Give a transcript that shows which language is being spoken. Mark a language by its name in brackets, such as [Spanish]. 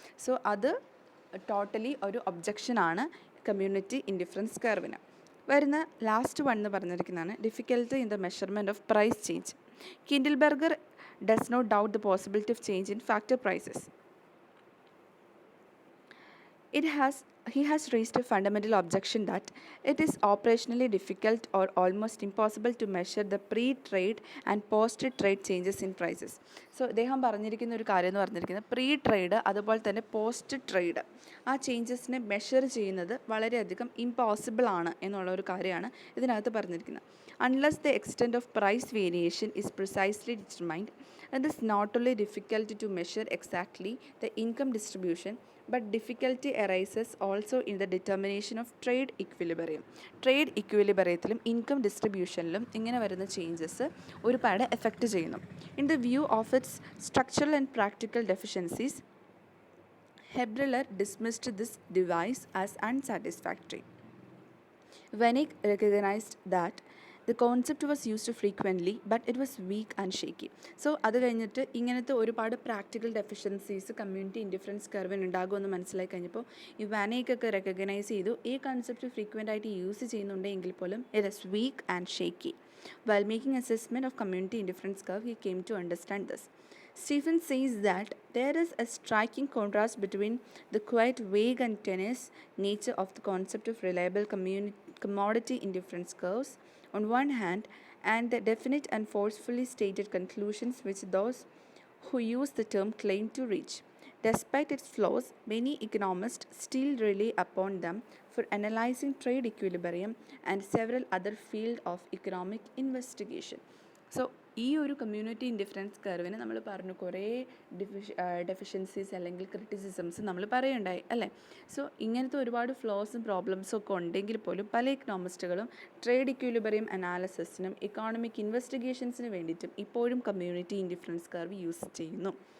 [Malayalam] So അത് totally ഒരു objection ആണ് കമ്മ്യൂണിറ്റി ഇൻഡിഫറൻസ് കർവിന്. വരുന്ന [English] last one [Malayalam] എന്ന് പറഞ്ഞിരിക്കുന്നതാണ് [English] Difficulty in the measurement of price change. Kindleberger does not doubt the possibility of change in factor prices. He has raised a fundamental objection that it is operationally difficult or almost impossible to measure the pre-trade and post-trade changes in prices. [Malayalam] So അദ്ദേഹം പറഞ്ഞിരിക്കുന്ന ഒരു കാര്യം എന്ന് പറഞ്ഞിരിക്കുന്നത് pre trade അതുപോലെ തന്നെ post trade ആ ചേഞ്ചസിനെ measure ചെയ്യുന്നത് വളരെയധികം ഇമ്പോസിബിൾ ആണ് എന്നുള്ള ഒരു കാര്യമാണ് ഇതിനകത്ത് പറഞ്ഞിരിക്കുന്നത്. [English] Unless the extent of price variation is precisely determined, it is not only difficult to measure exactly the income distribution, but difficulty arises also in the determination of trade equilibrium. [Malayalam] Trade ഇക്വിലിബറിയത്തിലും income ഡിസ്ട്രിബ്യൂഷനിലും ഇങ്ങനെ വരുന്ന changes ഒരുപാട് effect ചെയ്യുന്നു. [English] In the view of its structural and practical deficiencies, Haberler dismissed this device as unsatisfactory. Wenig recognized that the concept was used frequently but it was weak and shaky. [Malayalam] So അത് കഴിഞ്ഞിട്ട് ഇങ്ങനത്തെ ഒരുപാട് practical deficiencies community indifference കർവിന് ഉണ്ടാകുമെന്ന് മനസ്സിലായി കഴിഞ്ഞപ്പോൾ ഈ വാനേക്കൊക്കെ recognise ചെയ്തു ഈ കൺസെപ്റ്റ് ഫ്രീക്വൻ്റ് ആയിട്ട് യൂസ് ചെയ്യുന്നുണ്ടെങ്കിൽ പോലും [English] It is weak and shaky. While making assessment of community indifference curve, he came to understand this. Stephen says that there is a striking contrast between the quite vague and tenuous nature of the concept of reliable commodity indifference curves on one hand and the definite and forcefully stated conclusions which those who use the term claim to reach. Despite its flaws, many economists still rely upon them for analyzing trade equilibrium and several other fields of economic investigation. [Malayalam] So ഈ ഒരു community indifference കർവിന് നമ്മൾ പറഞ്ഞു കുറേ deficiencies അല്ലെങ്കിൽ criticisms നമ്മൾ പറയുണ്ടായി അല്ലേ. So ഇങ്ങനത്തെ ഒരുപാട് ഫ്ലോസും പ്രോബ്ലംസും ഒക്കെ ഉണ്ടെങ്കിൽ പോലും പല ഇക്കണോമിസ്റ്റുകളും ട്രേഡ് ഇക്വിലിബ്രിയം അനാലിസിസിനും ഇക്കോണമിക് ഇൻവെസ്റ്റിഗേഷൻസിന് വേണ്ടിയിട്ടും ഇപ്പോഴും കമ്മ്യൂണിറ്റി ഇൻഡിഫറൻസ് കർവ് യൂസ് ചെയ്യുന്നു.